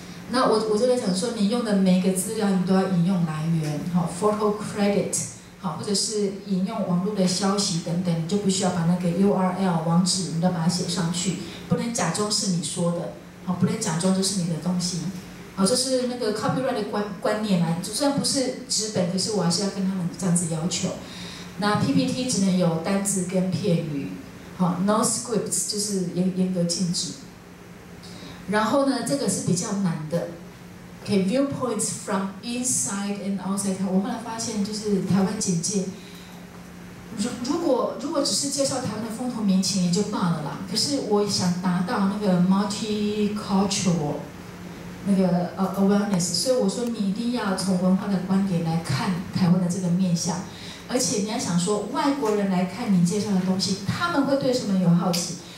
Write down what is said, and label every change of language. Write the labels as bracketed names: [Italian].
[Chinese] 那我就在讲说，你用的每个资料你都要引用来源，好 ，photo credit， 好，或者是引用网络的消息等等，你就不需要把那个 URL 网址你都把它写上去，不能假装是你说的，好，不能假装这是你的东西，好，这是那个 copyright 的观念啊，虽然不是纸本，可是我还是要跟他们这样子要求。那 PPT 只能有单字跟片语，好 ， [English] no scripts [Chinese] 就是严格禁止。然后呢，这个是比较难的。 [English] Okay, viewpoints from inside and outside。 [Chinese] 我后来发现，就是台湾警界，如果只是介绍台湾的风土民情，也就罢了啦。可是我想达到那个 multicultural 那个awareness， 所以我说你一定要从文化的观点来看台湾的这个面向，而且你要想说，外国人来看你介绍的东西，他们会对什么有好奇？